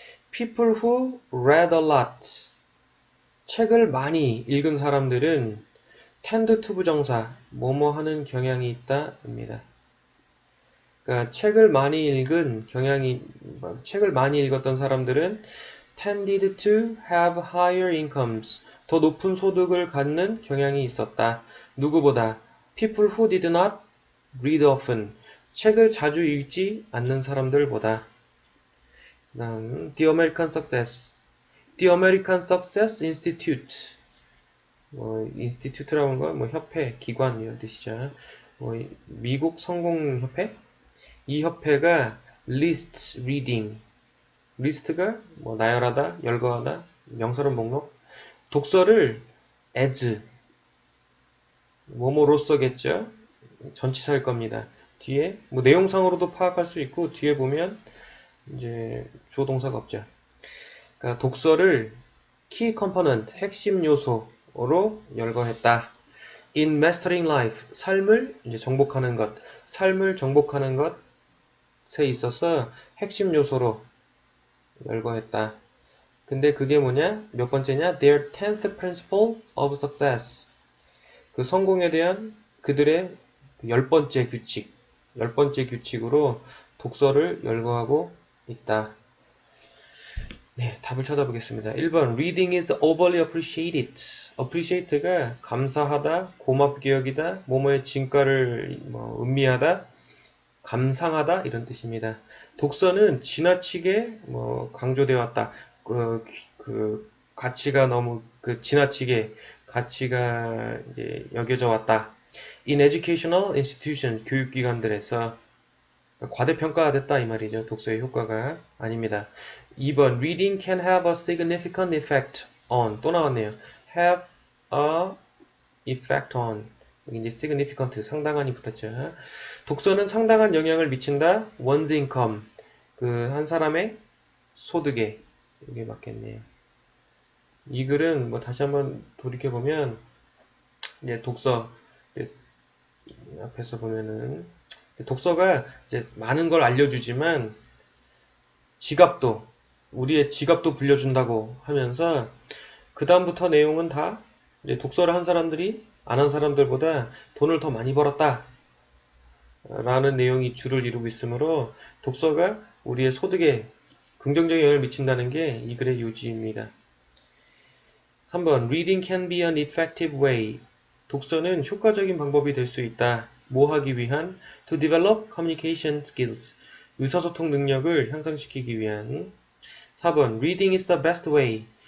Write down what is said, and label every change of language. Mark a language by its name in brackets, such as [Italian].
[English] people who read a lot [Korean] 책을 많이 읽은 사람들은 [English] tend to [Korean] 부정사 뭐뭐 하는 경향이 있다입니다. 그러니까 책을 많이 읽은 경향이, 책을 많이 읽었던 사람들은 [English] tended to have higher incomes. [Korean] 더 높은 소득을 갖는 경향이 있었다. 누구보다 [English] people who did not read often. [Korean] 책을 자주 읽지 않는 사람들보다. 그다음 [English] The American Success. The American Success Institute. [Korean] 인스티튜트라고 하는 건 협회, 기관 이런 뜻이죠. 미국 성공협회? 이 협회가 [English] list reading. [Korean] 리스트가 나열하다, 열거하다, 명사론 목록. 독서를 as 뭐뭐로서겠죠. 전치사일 겁니다. 뒤에 내용상으로도 파악할 수 있고 뒤에 보면 이제 주어 동사가 없죠. 그러니까 독서를 [English] key component [Korean] 핵심 요소로 열거했다. [English] In mastering life [Korean] 삶을 이제 정복하는 것, 삶을 정복하는 것에 있어서 핵심 요소로 열거했다. 근데 그게 뭐냐? 몇 번째냐? [English] Their 10th principle of success. [Korean] 그 성공에 대한 그들의 10번째 규칙, 10번째 규칙으로 독서를 열거하고 있다. 네, 답을 찾아보겠습니다. [English] 1번 Reading is overly appreciated. [Korean] appreciate가 감사하다, 고맙게 여기다, 뭐뭐의 진가를 음미하다, 감상하다 이런 뜻입니다. 독서는 지나치게 강조되었다. 그 가치가 너무 지나치게 가치가 이제 여겨져 왔다. [English] In educational institutions [Korean] 교육기관들에서 과대평가됐다 이 말이죠. 독서의 효과가 아닙니다. [English] 2번 Reading can have a significant effect on [Korean] 또 나왔네요. [English] Have a effect on [Korean] 여기 이제 [English] significant [Korean] 상당한이 붙었죠. 독서는 상당한 영향을 미친다. [English] one's income [Korean] 그 한 사람의 소득에 이게 맞겠네요. 이 글은 다시 한번 돌이켜 보면 이제 독서 앞에서 보면은 독서가 이제 많은 걸 알려주지만 지갑도 우리의 지갑도 불려준다고 하면서 그 다음부터 내용은 다 이제 독서를 한 사람들이 안 한 사람들보다 돈을 더 많이 벌었다 라는 내용이 주를 이루고 있으므로 독서가 우리의 소득에 긍정적인 영향을 미친다는 게 이 글의 요지입니다. [English] 3번 Reading can be an effective way. [Korean] 독서는 효과적인 방법이 될 수 있다. 뭐 하기 위한? [English] To develop communication skills. [Korean] 의사소통 능력을 향상시키기 위한. [English] 4번 Reading is the best way.